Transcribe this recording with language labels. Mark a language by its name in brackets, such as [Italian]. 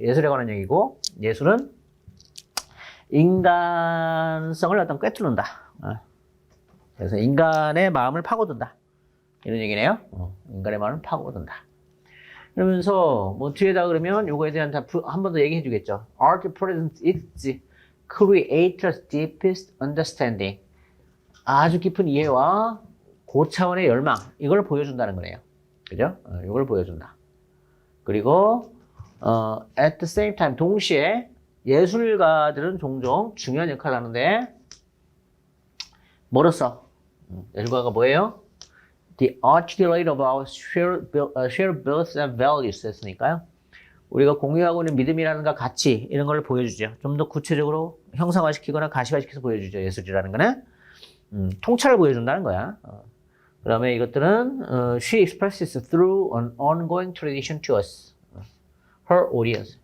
[Korean] 예술에 관한 얘기고, 예술은 인간성을 어떤 꿰뚫는다. 그래서 인간의 마음을 파고든다. 이런 얘기네요. 인간의 마음을 파고든다. 그러면서 뭐 뒤에다 그러면 요거에 대한 한 번 더 얘기해 주겠죠. [English] Art presents its creator's deepest understanding. [Korean] 아주 깊은 이해와 고차원의 열망. 이걸 보여준다는 거네요. 그죠? 이걸 보여준다. 그리고 [English] at the same time [Korean] 동시에 예술가들은 종종 중요한 역할을 하는데 뭐로써? 예술가가 뭐예요? [English] The articulate of our shared beliefs and values [Korean] 했으니까요. 우리가 공유하고 있는 믿음이라는가 가치 이런 걸 보여주죠. 좀 더 구체적으로 형상화시키거나 가시화시켜서 보여주죠. 예술이라는 거는 통찰을 보여준다는 거야. 그다음에 이것들은 [English] she expresses through an ongoing tradition to us, her audience.